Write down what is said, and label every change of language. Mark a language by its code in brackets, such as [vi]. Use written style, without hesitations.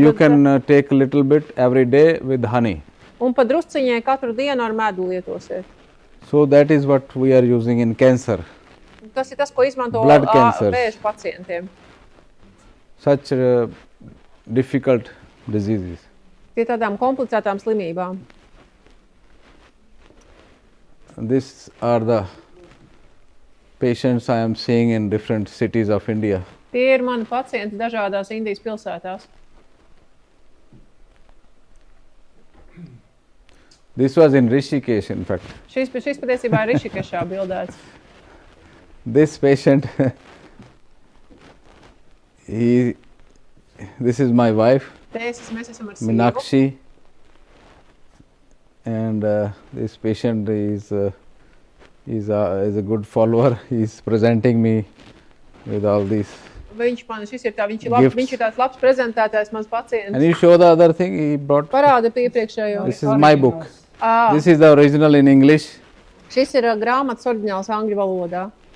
[en] you can take a little bit every day with honey. [lv] un pa drusciņai katru dienu ar medu lietosiet. [en] So that is what we are using in cancer. [lv] Tas ir tas, ko izmanto [en] Blood cancers. [lv] vēža pacientiem. [en] Such difficult diseases. [lv] Pie tādām komplicētām slimībām. [en] These are the patients I am seeing in different cities of India. [lv] Tie ir mani pacienti dažādās Indijas pilsētās. [en] This was in Rishikesh, in fact. [lv] Šis patiesībā ir Rišikešā bildēts. [en] This patient, this is my wife, [lv] Mēs esam ar sievu. [en] Meenakshi, and this patient is a good follower. He is presenting me with all these. [lv] Viņš ir [en] Gifts. [lv] viņš ir tāds labs prezentētājs, mans [en] Can [lv] pacients. [en] you show the other thing he brought? [lv] Parāda iepriekšējo. [en] This is my book. Ā, This is the original in English. [lv] Šis ir grāmatas oriģināls angļu valodā.